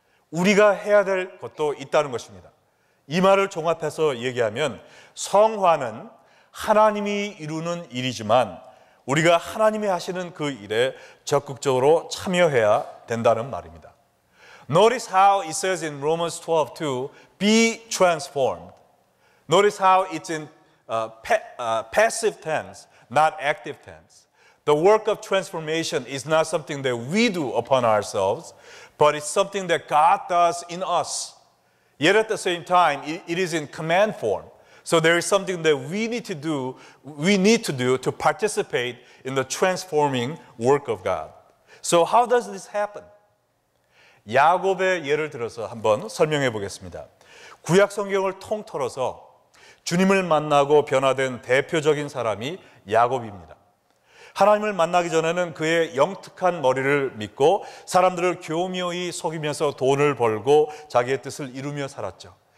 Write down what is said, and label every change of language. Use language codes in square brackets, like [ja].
[ko] 우리가 해야 될 것도 있다는 것입니다. 이 말을 종합해서 얘기하면 성화는 하나님이 이루는 일이지만 우리가 하나님이 하시는 그 일에 적극적으로 참여해야 된다는 말입니다. [en] Notice how it says in Romans 12:2, be transformed. Notice how it's in passive tense, not active tense. The work of transformation is not something that we do upon ourselves, but it's something that God does in us. Yet at the same time, it is in command form. So there is something that we need to do to participate in the transforming work of God. So how does this happen? [ko] 야곱의 예를 들어서 한번 설명해 보겠습니다. 구약 성경을 통틀어서 주님을 만나고 변화된 대표적인 사람이 야곱입니다. 하나님을 만나기 전에는 그의 영특한 머리를 믿고 사람들을 교묘히 속이면서 돈을 벌고 자기의 뜻을 이루며 살았죠.